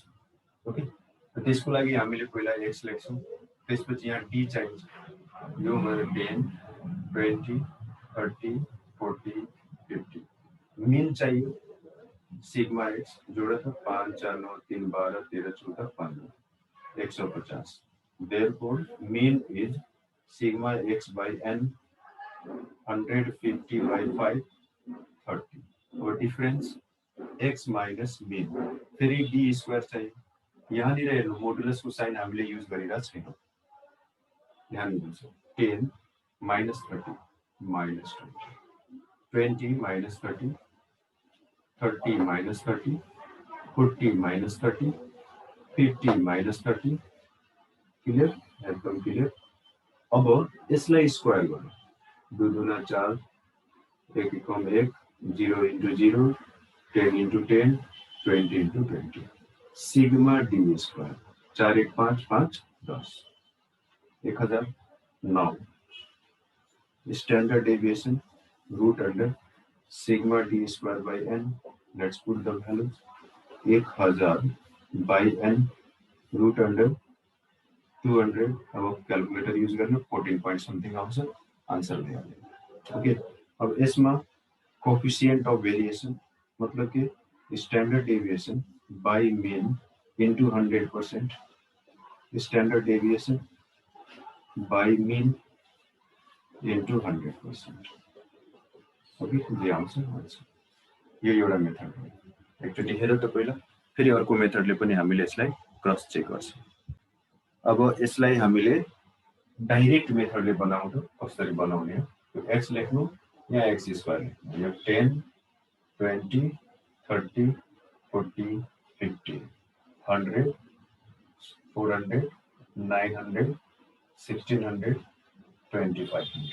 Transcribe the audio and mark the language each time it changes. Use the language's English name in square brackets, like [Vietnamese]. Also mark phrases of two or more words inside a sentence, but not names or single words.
[Nepali] ओके, त्यसको लागि हामीले पहिला x लेख्छौँ, त्यसपछि यहाँ d चाहिन्छ। यो भयो 10 20 30 40 50। मिन चाहियो सिग्मा x, जोडा त 5 4 9 3 12 13 14 15 150। [English] therefore mean is sigma x by n 150 by 5 30. [Nepali] और [English] difference x minus mean, [Nepali] फेरि [English] d square [Nepali] चाहियो। यहाँनिर हेर्नु मोडुलसको साइन हामीले युज गरिरहेको छैनौँ। यहाँनिर छ [English] 10 minus 30 minus 20 20 minus 30 [Nepali] 30 minus 30 40 minus 30 50 minus 30। क्लियर, एकदम क्लियर। अब यसलाई स्क्वायर गर्नु, 2 दूना 4 1 एकम 1 [English] 0 into 0 10 into 10 20 into 20 sigma d square [Nepali] 4 1 5 5 10 1009। [English] standard deviation root under sigma d square by n. let's put the values 1000 by n root under 200. [Nepali] अब [English] calculator use [Nepali] करना [English] 14 point something [Nepali] आउँछ आंसर दिहाल्यो। ओके, अब यसमा [English] coefficient of variation [Nepali] मतलब कि [English] standard deviation by mean into 100%, standard deviation by mean into 100%. [Nepali] ओके, जे आउँछ यो एउटा मेथड हो। एकचोटि हेर त पहिला, फेरि अर्को मेथडले पनि हामीले यसलाई [English] cross check [Nepali] गर्छौँ। अब यसलाई हामीले डाइरेक्ट मेथडले बनाउँदा कसरी बनाउने हो, x लेख्नु, यहाँ [English] x square [Nepali] लेख्नु, यो 10 20 30 40 50 100 400 900 1600 2500।